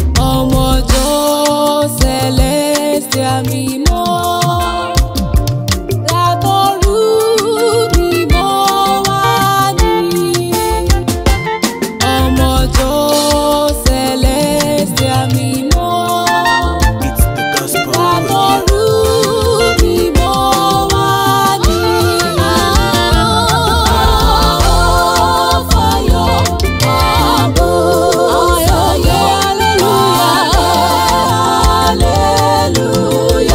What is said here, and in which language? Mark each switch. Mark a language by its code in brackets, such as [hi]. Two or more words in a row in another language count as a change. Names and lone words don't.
[yo] Ọmọ ọjọ́ Celestial mímọ́. Látọ̀run mímọ́ wá ní. Ọmọ ọjọ́ Celestial mímọ́. [en] It's the gospel. [yo] Látọ̀run mímọ́ wá ní. [en] Fire, bamboo, hallelujah, hallelujah.